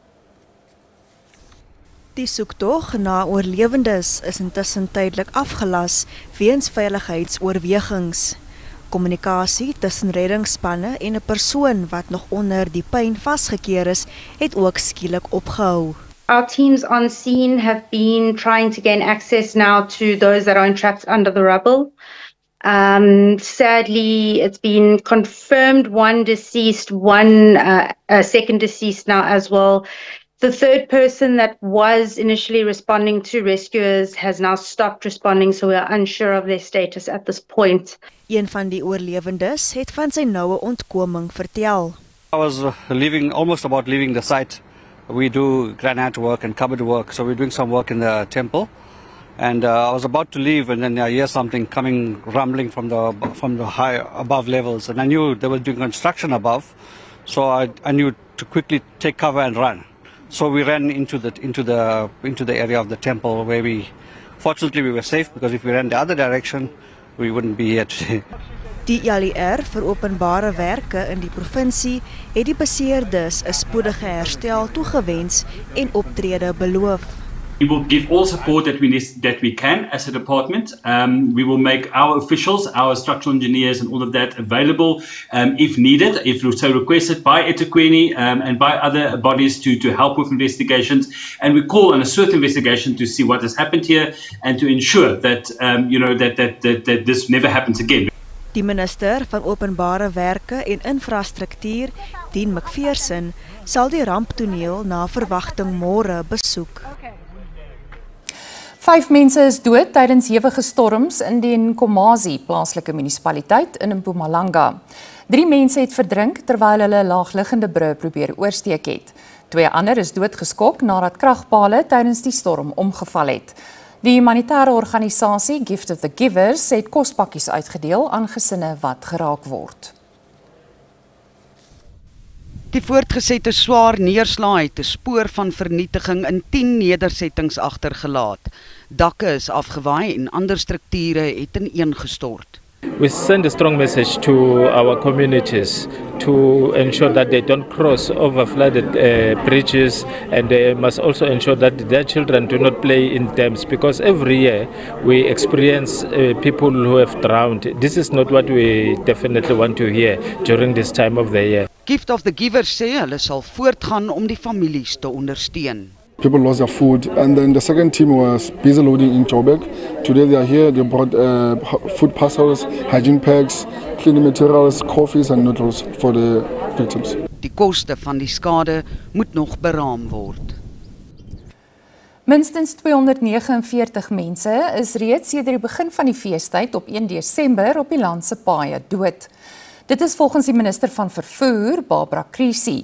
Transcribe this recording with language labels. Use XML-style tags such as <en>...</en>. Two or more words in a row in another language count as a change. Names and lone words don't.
<af>Die soektog na oorlewendes is intussen tydelik afgelas weens veiligheidsoorwegings. Kommunikasie tussen reddingsspanne en 'n persoon wat nog onder die puin vasgekeer is, het ook skielik opgehou.</af> <en>Our teams on scene have been trying to gain access now to those that are entrapped under the rubble. Sadly, it's been confirmed 1 deceased, one second deceased now as well. The third person that was initially responding to rescuers has now stopped responding, so we are unsure of their status at this point.</en> <af>Een van die oorlewendes het van sy noue ontkoming vertel.</af> <en>I was almost about leaving the site. We do granite work and cupboard work, so we're doing some work in the temple. And I was about to leave, and then I hear something rumbling from the high above levels, and I knew they were doing construction above, so I knew to quickly take cover and run. So we ran into the area of the temple where fortunately we were safe, because if we ran the other direction, we wouldn't be here today.</en> <af>Die ALR vir openbare werke in die provinsie het die beseerdes 'n spoedige herstel toegewens en optrede beloof.</af> <en>We will give all support that we can as a department. We will make our officials, our structural engineers and all of that available if needed, if so requested by eThekwini and by other bodies to help with investigations. And we call on a SWOT investigation to see what has happened here and to ensure that that this never happens again.</en> <af>Die minister van openbare werke en infrastruktuur, Dean McPherson, sal die ramptoneel na verwagting môre besoek. 5 mense is dood tydens hewige storms in die Nkomazi plaaslike munisipaliteit in Mpumalanga. 3 mense het verdrink terwyl hulle 'n laagliggende brug probeer oorsteek het. 2 ander is doodgeskok nadat kragpale tydens die storm omgeval het. Die humanitêre organisasie Gift of the Givers het kospakkies uitgedeel aan gesinne wat geraak word. Die voortgesette swaar neerslae het 'n spoor van vernietiging in 10 nedersettings agtergelaat. Dakke is afgewaai en ander strukture het ineengestort.</af> <en>We send a strong message to our communities to ensure that they don't cross over flooded bridges, and they must also ensure that their children do not play in dams, because every year we experience people who have drowned. This is not what we definitely want to hear during this time of the year.</en> <af>Gift of the Givers sê hulle sal voortgaan om die families te ondersteun.</af> <en>People lost their food, and then the second team was busy loading in Joburg. Today they are here, they brought food parcels, hygiene packs, cleaning materials, coffees and noodles for the victims.</en> <af>Die koste van die skade moet nog beraam word. Minstens 249 mense is reeds sedert die begin van die feestyd op 1 Desember op die land se paaie dood. Dit is volgens die minister van vervoer, Barbara Creecy.</af>